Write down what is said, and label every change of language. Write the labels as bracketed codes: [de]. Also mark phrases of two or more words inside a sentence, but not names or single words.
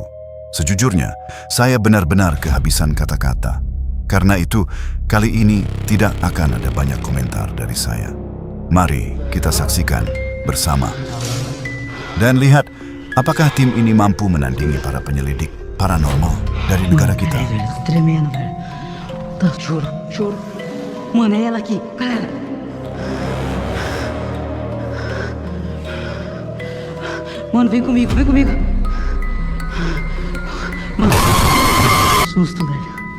[id] Sejujurnya, saya benar-benar kehabisan kata-kata. Karena itu, kali ini tidak akan ada banyak komentar dari saya. Mari kita saksikan bersama. Dan lihat, apakah tim ini mampu menandingi para penyelidik paranormal dari negara kita? [pt] Velho, tô tremendo, velho. Tá, juro. Mano, é ela aqui. Galera. Mano, vem comigo. Mano, susto, velho.